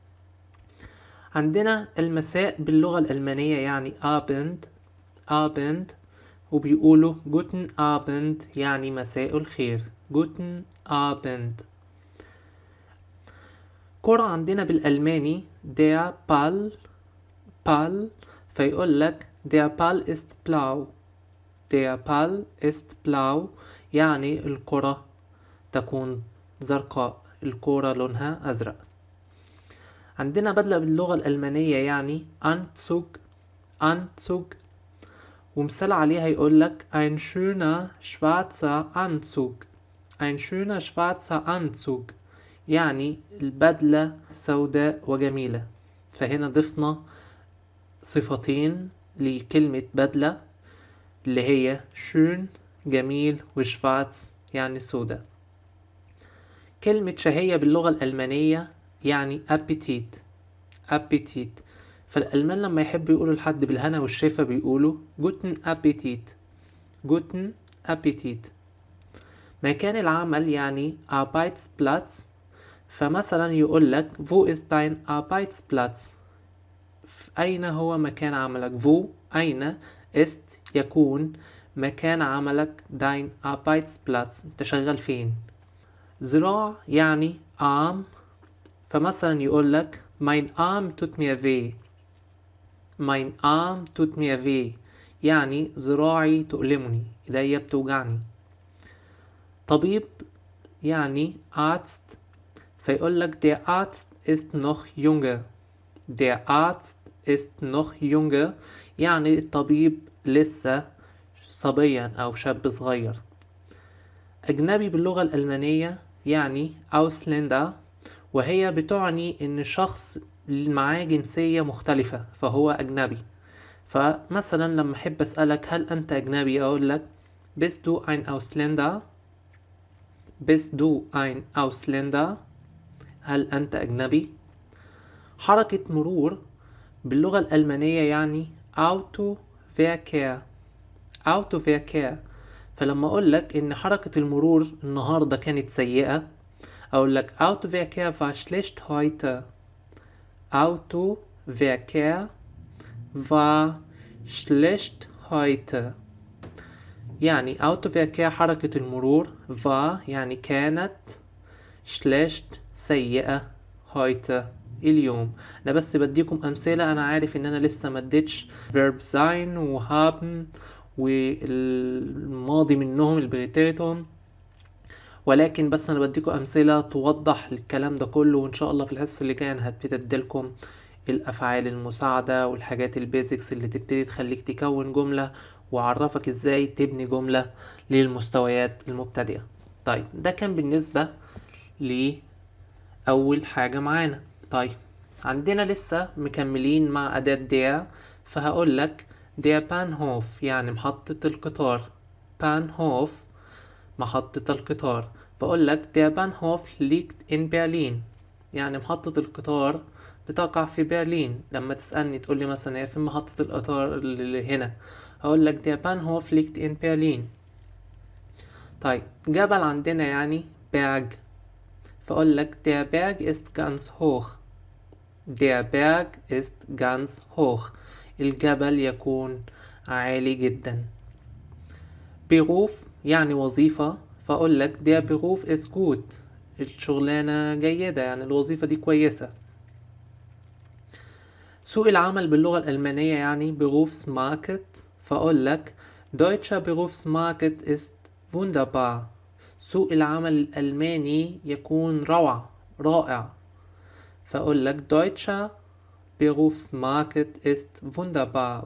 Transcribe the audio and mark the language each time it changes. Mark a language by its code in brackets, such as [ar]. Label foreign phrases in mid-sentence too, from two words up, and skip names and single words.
[ar] عندنا المساء باللغة الألمانية يعني آبند. آبند وبيقولوا [de] Guten Abend [ar] يعني مساء الخير. [de] Guten Abend. [ar] كرة عندنا بالألماني [de] der Ball. Ball [ar] فيقول لك [de] der Ball ist blau. Der Ball ist blau [ar] يعني الكرة تكون زرقاء، الكرة لونها أزرق. عندنا بدلة باللغة الألمانية يعني Anzug. Anzug ومثال عليها يقول لك [de] ein schöner schwarzer Anzug. ein schöner schwarzer Anzug [ar] يعني البدلة سوداء وجميلة. فهنا ضفنا صفتين لكلمة بدلة اللي هي شون جميل وشفاتس يعني سودا. كلمة شهية باللغة الألمانية يعني أبيتيت. أبيتيت فالألمان لما يحبوا يقولوا لحد بالهنا والشفا بيقولوا [de] Guten Appetit. Guten Appetit. [ar] مكان العمل يعني Arbeitsplatz. فمثلا يقول لك [de] wo ist dein Arbeitsplatz؟ [ar] أين هو مكان عملك؟ wo أين ist يكون مكان عملك [de] dein Arbeitsplatz [ar] انت شغال فين. ذراع يعني arm. فمثلا يقول لك [de] mein Arm tut mir weh. mein Arm tut mir weh [ar] يعني ذراعي تؤلمني، ايديا بتوجعني. طبيب يعني Arzt. فيقول لك [de] der Arzt ist noch junge. der Arzt ist noch junge [ar] يعني الطبيب لسه صبيا أو شاب صغير. أجنبي باللغة الألمانية يعني Ausländer، وهي بتعني إن شخص معاه جنسية مختلفة فهو أجنبي. فمثلا لما أحب أسألك هل أنت أجنبي أقول لك [de] bist du ein Ausländer؟ bist du ein Ausländer؟ [ar] هل أنت أجنبي؟ حركة مرور باللغة الألمانية يعني Autoverkehr. Autoverkehr فلما أقول لك إن حركة المرور النهاردة كانت سيئة أقول لك [de] Autoverkehr war schlecht heute. Autoverkehr war schlecht heute [ar] يعني Autoverkehr حركة المرور، war يعني كانت، schlecht سيئة، heute اليوم. انا بس بديكم امثله، انا عارف ان انا لسه ما اديتش verb sein و haben والماضي منهم البريتيرتون، ولكن بس انا بديكم امثله توضح الكلام ده كله. وان شاء الله في الحصه اللي جايه انا هبتدي اديلكم الافعال المساعده والحاجات البيزكس اللي تبتدي تخليك تكون جمله واعرفك ازاي تبني جمله للمستويات المبتدئه. طيب ده كان بالنسبه لأول حاجة معانا. طيب عندنا لسه مكملين مع أداة der. فهقول لك [de] der Bahnhof [ar] يعني محطة القطار. Bahnhof محطة القطار. فأقول لك [de] der Bahnhof liegt in Berlin [ar] يعني محطة القطار بتقع في برلين. لما تسألني تقول لي مثلا هي فين محطة القطار اللي هنا، هقول لك [de] der Bahnhof liegt in Berlin. [ar] طيب جبل عندنا يعني berg. فأقول لك [de] der Berg ist ganz hoch. Der Berg ist ganz hoch [ar] الجبل يكون عالي جدا. [de] Beruf [ar] يعني وظيفة، فأقول لك [de] der Beruf ist gut، [ar] الشغلانة جيدة يعني الوظيفة دي كويسة. سوق العمل باللغة الألمانية يعني Berufsmarkt، فأقول لك [de] Deutscher Berufsmarkt ist wunderbar، [ar] سوق العمل الألماني يكون رائع، فأقول لك [de] Deutscher Berufsmarkt ist wunderbar.